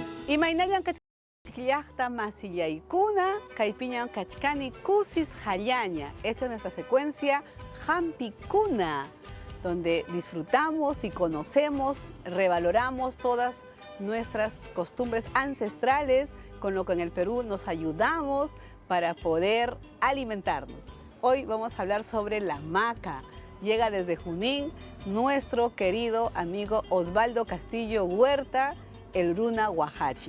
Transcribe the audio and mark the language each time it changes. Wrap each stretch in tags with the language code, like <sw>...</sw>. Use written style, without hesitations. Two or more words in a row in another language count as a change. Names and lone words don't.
<qu>Imaynayan kachkillaqta masillaykuna, kaypiñan kachkani kusis hallaña.</qu> <es>Esta es nuestra secuencia Hampikuna, donde disfrutamos y conocemos, revaloramos todas nuestras costumbres ancestrales, con lo que en el Perú nos ayudamos para poder alimentarnos. Hoy vamos a hablar sobre la maca. Llega desde Junín nuestro querido amigo Osvaldo Castillo Huerta, el Runa Huajachi.</es>